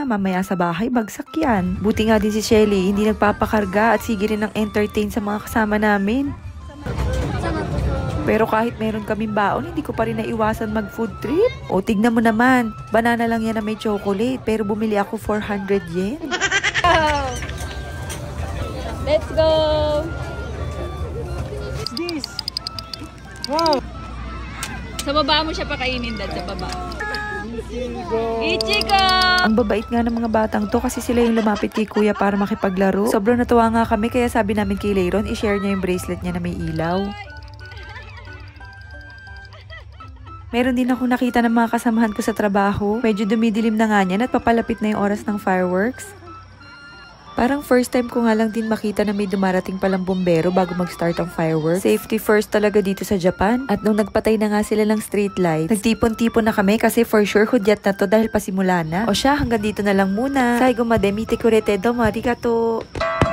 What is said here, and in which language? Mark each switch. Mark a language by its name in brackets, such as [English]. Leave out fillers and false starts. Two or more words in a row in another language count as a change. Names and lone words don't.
[Filipino] Mamaya sa bahay, bagsak yan. Buti nga din si Shelly, hindi nagpapakarga at sige rin ang entertain sa mga kasama namin. Pero kahit meron kaming baon, hindi ko pa rin naiwasan mag- [English] food trip. [Filipino] O, tignan mo naman. Banana lang yan na may chocolate, pero bumili ako 400 yen. [English] Let's go! This! Wow! [Filipino] Sa baba mo siya pakainin, dad, sa baba. [Japanese] Ichigo! [Filipino] Ang babait nga ng mga batang to kasi sila yung lumapit kay kuya para makipaglaro. Sobrang natuwa nga kami kaya sabi namin kay Leiron, i-share niya yung bracelet niya na may ilaw. Meron din ako nakita ng mga kasamahan ko sa trabaho. Medyo dumidilim na nga niyan at papalapit na yung oras ng fireworks. Parang [English] first time [Filipino] ko nga lang din makita na may dumarating palang bombero bago mag-start ang fireworks. [English] Safety first [Filipino] talaga dito sa Japan. At nung nagpatay na nga sila ng [English] street lights, [Filipino] nagtipon-tipon na kami kasi [English] for sure [Filipino] hudyat na to dahil pasimula na. O siya, hanggang dito na lang muna. [Japanese] 最後まで見てくれてどうもありがとう.